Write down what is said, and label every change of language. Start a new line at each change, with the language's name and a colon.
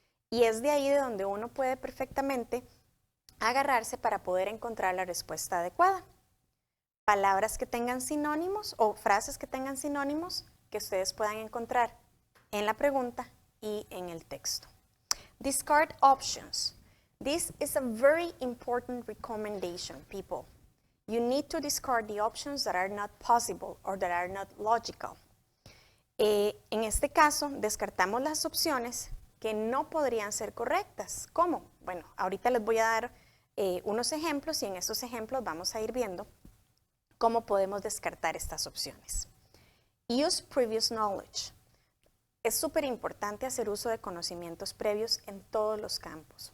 Spanish: Y es de ahí de donde uno puede perfectamente agarrarse para poder encontrar la respuesta adecuada. Palabras que tengan sinónimos o frases que tengan sinónimos que ustedes puedan encontrar en la pregunta y en el texto.
English: Discard options. This is a very important recommendation, people. You need to discard the options that are not possible or that are not logical.
Spanish: En este caso, descartamos las opciones que no podrían ser correctas. ¿Cómo? Bueno, ahorita les voy a dar unos ejemplos y en estos ejemplos vamos a ir viendo cómo podemos descartar estas opciones.
English: Use previous knowledge.
Spanish: Es súper importante hacer uso de conocimientos previos en todos los campos.